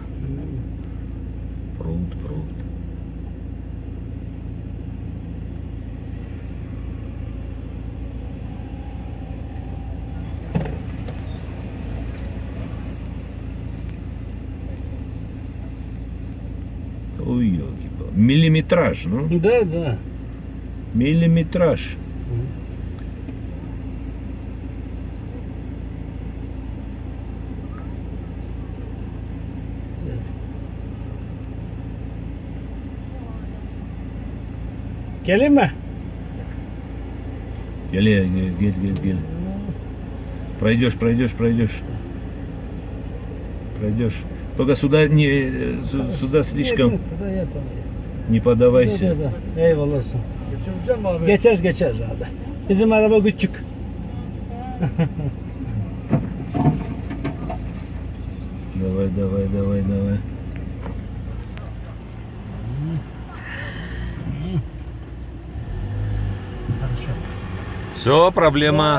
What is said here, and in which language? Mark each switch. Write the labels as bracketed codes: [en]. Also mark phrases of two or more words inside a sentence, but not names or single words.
[ru] Пруд. Ой, елки-палки. Миллиметраж, ну? Да. Миллиметраж. [tr] Gelin mi? [ru] Гель. Пройдешь. Только сюда сюда слишком Нет, я понял. не подавайся. [tr] Da. Eyvallah olsun. Geçebileceğim mi abi? Geçer abi. Bizim araba küçük. [ru] Давай. Хорошо. Все, проблема